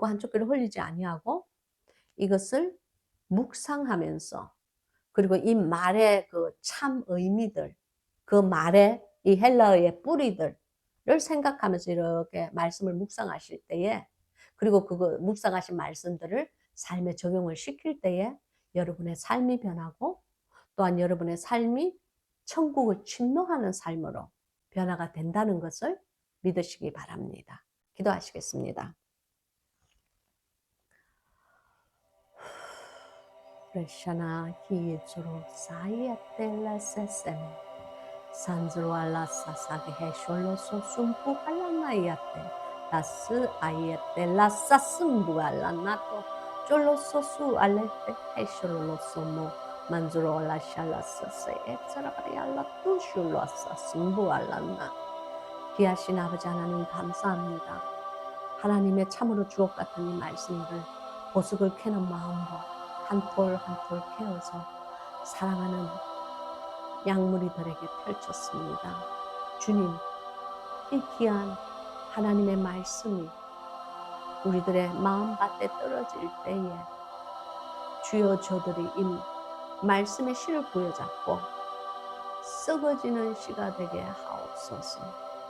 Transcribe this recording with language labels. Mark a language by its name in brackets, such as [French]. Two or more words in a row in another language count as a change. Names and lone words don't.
[Korean] 한쪽 귀로 흘리지 아니하고 이것을 묵상하면서 그리고 이 말의 그 참 의미들, 그 말의 이 헬라어의 뿌리들을 생각하면서 이렇게 말씀을 묵상하실 때에 그리고 그거 묵상하신 말씀들을 삶에 적용을 시킬 때에 여러분의 삶이 변하고 또한 여러분의 삶이 천국을 침노하는 삶으로 변화가 된다는 것을 믿으시기 바랍니다. 기도하시겠습니다. Preshana hietsuro sayatela sesem. Sanzro alla sasage hesholo so sumpu halanayate. Lasu ayete la sasumbu alla nato. Jolo sosu alete hesholo lo somo. Manzuro alla shala sase etzaragaya la tushulo sasumbu alla na. 귀하신 아버지 하나님 감사합니다. 하나님의 참으로 주옥 같은 이 말씀을 보석을 캐는 마음으로 한 톨 한 톨 캐어서 사랑하는 양무리들에게 펼쳤습니다. 주님, 이 귀한 하나님의 말씀이 우리들의 마음밭에 떨어질 때에 주여 저들이 이 말씀의 씨를 부여잡고 썩어지는 씨가 되게 하옵소서.